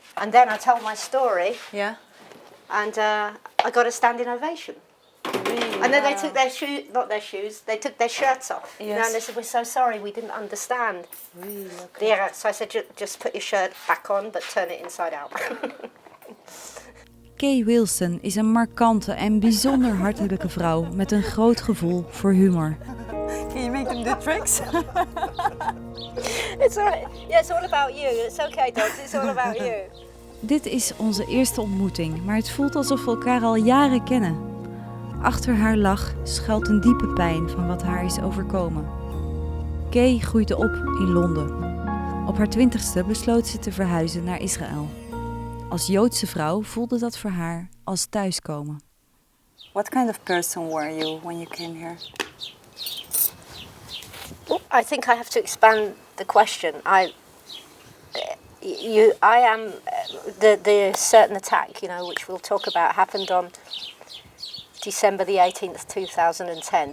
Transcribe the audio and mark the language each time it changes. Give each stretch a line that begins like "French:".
English: And then I told my story. Yeah. And I got a standing ovation. Really? And then they took their they took their shirts off. Yes. And they said, "We're so sorry, we didn't understand." Really? Okay. Yeah, so I said, just put your shirt back on, but turn it inside out.
Dutch: Kay Wilson is een markante en bijzonder hartelijke vrouw met een groot gevoel voor humor.
English: Can you make them do tricks? It's all right. Yeah, it's all about you. It's okay, dogs. It's all about you.
Dutch: Dit is onze eerste ontmoeting, maar het voelt alsof we elkaar al jaren kennen. Achter haar lach schuilt een diepe pijn van wat haar is overkomen. Kay groeide op in Londen. Op haar 20ste besloot ze te verhuizen naar Israël. Als Joodse vrouw voelde dat voor haar als thuiskomen.
English: What kind of person were you when you came here? I think I have to expand the question. I am the certain attack, which we'll talk about, happened on December the 18th, 2010.